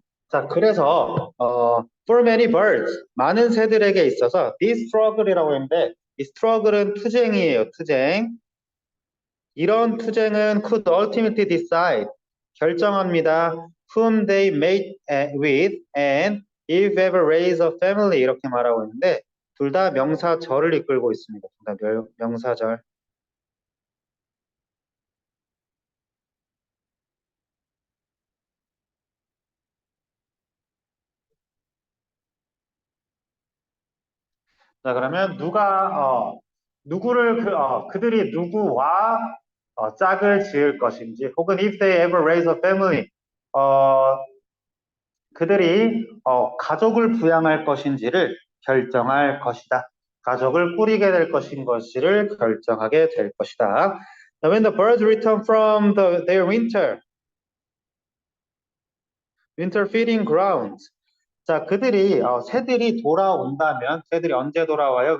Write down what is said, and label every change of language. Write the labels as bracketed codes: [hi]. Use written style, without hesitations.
[ko] 자, 그래서 [en] for many birds, [ko] 많은 새들에게 있어서 this struggle이라고 했는데 이 struggle은 투쟁이에요, 투쟁. 이런 투쟁은 [en] could ultimately decide, [ko] 결정합니다. [en] whom they mate with and if ever raise a family [ko] 이렇게 말하고 있는데 둘 다 명사절을 이끌고 있습니다. 둘 다 명사절. 자, 그러면 누구를 그들이 누구와 짝을 지을 것인지 혹은 [en] if they ever raise a family [ko] 어, 그들이 가족을 부양할 것인지를 결정할 것이다. 가족을 꾸리게 될 것인지를 결정하게 될 것이다. [en] When the birds return from their winter feeding grounds. [ko] 자, 새들이 돌아온다면, 새들이 언제 돌아와요?